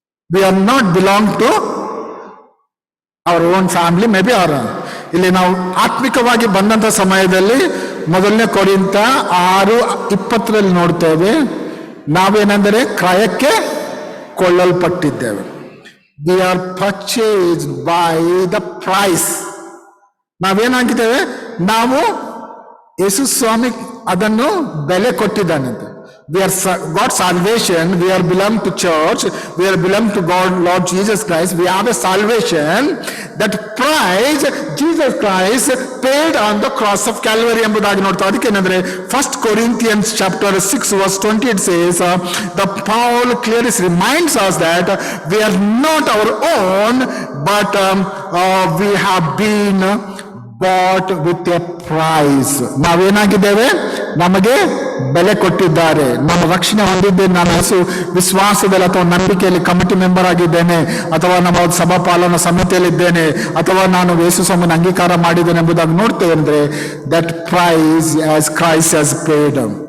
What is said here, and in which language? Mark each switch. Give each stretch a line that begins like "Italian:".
English: we are not belong to our own family, maybe our
Kannada: ಇಲ್ಲಿ ನಾವು ಆತ್ಮಿಕವಾಗಿ ಬಂದಂತ ಸಮಯದಲ್ಲಿ ಮೊದಲನೇ ಕೊರಿಂಥ 6:20 ನೋಡ್ತೇವೆ, ನಾವೇನೆಂದರೆ ಕ್ರಯಕ್ಕೆ ಕೊಳ್ಳಲ್ಪಟ್ಟಿದ್ದೇವೆ.
English: We are purchased by the price.
Kannada: ನಾವೇನಾಗಿದ್ದೇವೆ, ನಾವು ಯೇಸು ಸ್ವಾಮಿ ಅದನ್ನು ಬೆಲೆ ಕೊಟ್ಟಿದ್ದಾನಂತೆ.
English: We are God's salvation, we are belong to church, we are belong to God, Lord Jesus Christ. We have a salvation, that price Jesus Christ paid on the cross of Calvary
Kannada: ಎಂಬುದಾಗಿ ನೋಡ್ತಾ. ಅದಕ್ಕೆ ಏನಂದ್ರೆ
English: 1 Corinthians chapter 6 verse 20 it says, the Paul clearly reminds us that we are not our own, but we have been bought with a price.
Kannada: ನಾವೇನಾಗಿದ್ದೇವೆ, ನಮಗೆ ಬೆಲೆ ಕೊಟ್ಟಿದ್ದಾರೆ. ನಾನು ರಕ್ಷಣೆ ಹೊಂದಿದ್ದೇನೆ, ನಾನು ವಿಶ್ವಾಸದಲ್ಲಿ ಅಥವಾ ನಂಬಿಕೆಯಲ್ಲಿ ಕಮಿಟಿ ಮೆಂಬರ್ ಆಗಿದ್ದೇನೆ, ಅಥವಾ ನಮ್ಮ ಸಭಾ ಪಾಲನಾ ಸಮಿತಿಯಲ್ಲಿದ್ದೇನೆ, ಅಥವಾ ನಾನು ಯೇಸು ಸ್ವಾಮಿನ ಅಂಗೀಕಾರ ಮಾಡಿದ್ದೇನೆ ಎಂಬುದಾಗಿ ನೋಡ್ತೇವೆ. ಅಂದ್ರೆ
English: That price as Christ has paid.